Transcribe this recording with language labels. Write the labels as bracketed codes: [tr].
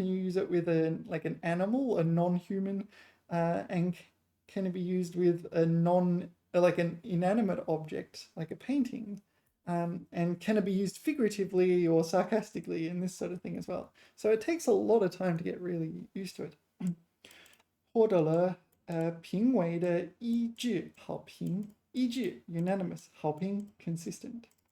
[en] Can you use it with an animal, a non-human? And can it be used with an inanimate object, like a painting? And can it be used figuratively or sarcastically and this sort of thing as well? So it takes a lot of time to get really used to it. [zh] 获得了评委的一致好评. 一致 unanimous, 好评 consistent.